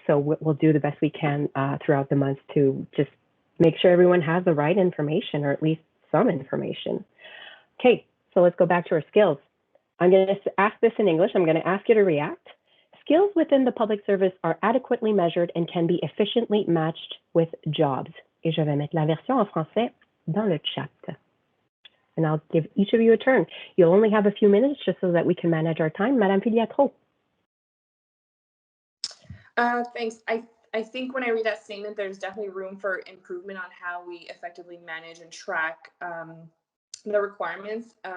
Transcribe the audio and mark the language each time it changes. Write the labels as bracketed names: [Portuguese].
[English] So we'll do the best we can throughout the month to just make sure everyone has the right information, or at least some information. Okay, so let's go back to our skills. I'm going to ask this in English. I'm going to ask you to react. Skills within the public service are adequately measured and can be efficiently matched with jobs. [French] Et je vais mettre la version en français dans le chat. [English] And I'll give each of you a turn. You'll only have a few minutes just so that we can manage our time. [French] Madame Filiatrault. [English] Thanks. I think when I read that statement, there's definitely room for improvement on how we effectively manage and track the requirements.